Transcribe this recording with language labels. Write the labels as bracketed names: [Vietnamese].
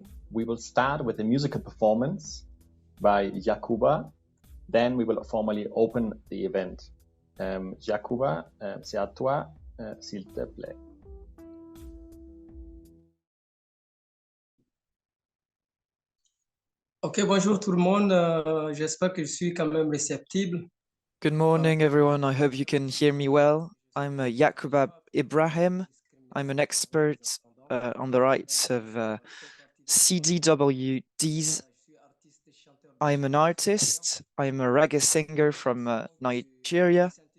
[English] We will start with a musical performance by Jakuba. Then we will formally open the event. [French] Jakuba, c'est à toi, s'il te plaît. Ok, bonjour tout le monde. J'espère que je suis quand même réceptible. [English] Good morning, everyone. I hope you can hear me well. I'm Yakuba Ibrahim. I'm an expert on the rights of CDWDs. I'm an artist. I'm a reggae singer from Nigeria.